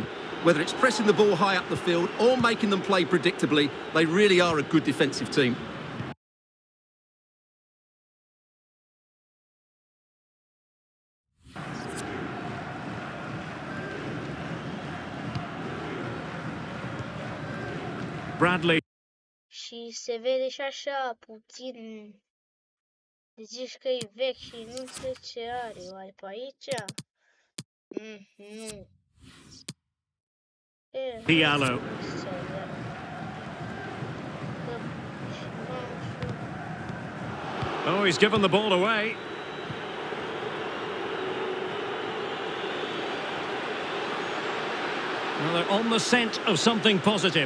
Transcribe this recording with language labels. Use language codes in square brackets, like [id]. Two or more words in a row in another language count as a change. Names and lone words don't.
[en] Whether it's pressing the ball high up the field or making them play predictably, they really are a good defensive team. Bradley. [ro] Și se vede și așa puțin. Zici că e vechi și nu știu ce are. Oare pe aici? Nu. [en] Diallo. Oh, he's given the ball away. Well, they're on the scent of something positive.